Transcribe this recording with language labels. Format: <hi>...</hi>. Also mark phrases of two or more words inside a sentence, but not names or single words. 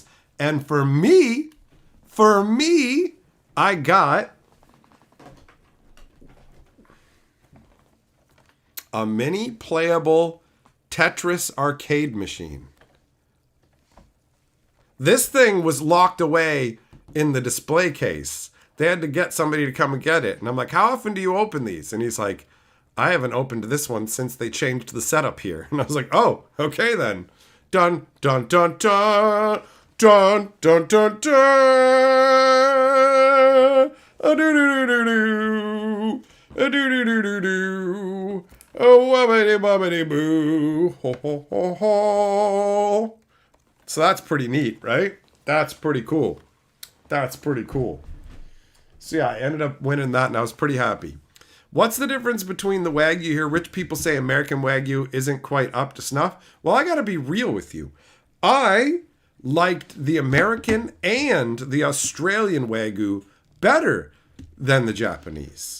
<en>And for me, I got a mini playable Tetris arcade machine. This thing was locked away in the display case. They had to get somebody to come and get it. And I'm like, how often do you open these? And he's like, I haven't opened this one since they changed the setup here. And I was like, oh, okay then. dun, dun, dun, dun, dun, dun, dun, dun. A-do-do-do-do-do. A-do-do-do-do-do. Oh, wubbity-bubbity-boo. Ho, ho, ho, ho. So that's pretty neat, right? That's pretty cool. That's pretty cool. So yeah, I ended up winning that and I was pretty happy. What's the difference between the Wagyu here? Rich people say American Wagyu isn't quite up to snuff. Well, I gotta be real with you. I liked the American and the Australian Wagyu better than the Japanese.</en>